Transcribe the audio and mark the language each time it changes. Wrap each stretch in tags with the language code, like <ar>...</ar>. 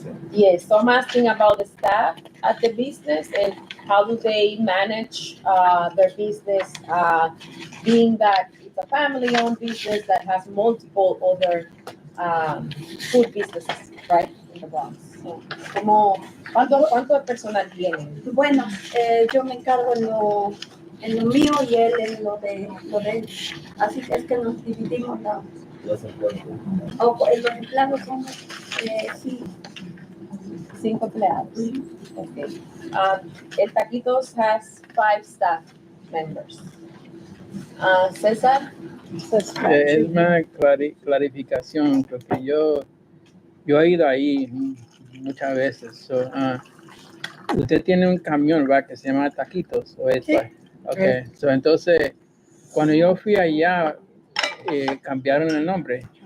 <en>Yes, so I'm asking about the staff at the business and how do they manage their business, being that it's a family-owned business that has multiple other food businesses, right, in the Bronx.</en> <es>So, ¿cuánto personal tienen? Bueno, yo me encargo en lo mío y él en lo de él. Así que es que nos dividimos los empleados. Los empleados son 5 empleados. Okay.</es> <en>El Taquitos has 5 staff members.</en> <es>César? Es una clarificación, porque yo he ido ahí muchas veces. So, usted tiene un camión, ¿verdad? Que se llama Taquitos. ¿O es? Sí. Okay. So, entonces, cuando yo fui allá, cambiaron el nombre.</es>